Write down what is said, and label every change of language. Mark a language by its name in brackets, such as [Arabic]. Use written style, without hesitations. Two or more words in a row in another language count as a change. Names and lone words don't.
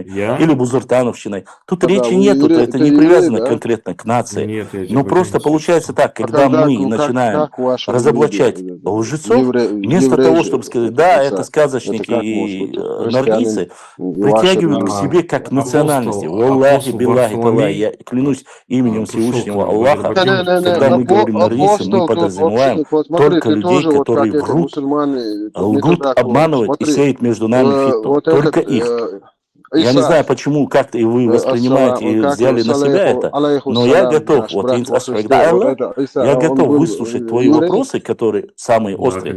[Russian] Или бузуртановщиной. Тут речи нету, это не привязано конкретно к нации. Но просто получается так, когда мы начинаем разоблачать лжецов, вместо того, чтобы сказать, да, это сказочники и нордийцы, притягивают к себе как национальности. [Arabic] والله، بالله، تالله, [Russian] я клянусь именем Всевышнего Аллаха, когда мы говорим нордийцы, мы подразумеваем только людей, которые врут, лгут, обманывают и сеют между нами фитну. Только их. Я не знаю, почему как-то и вы воспринимаете и взяли на себя это, но я готов, вот, я готов выслушать твои вопросы, которые самые острые.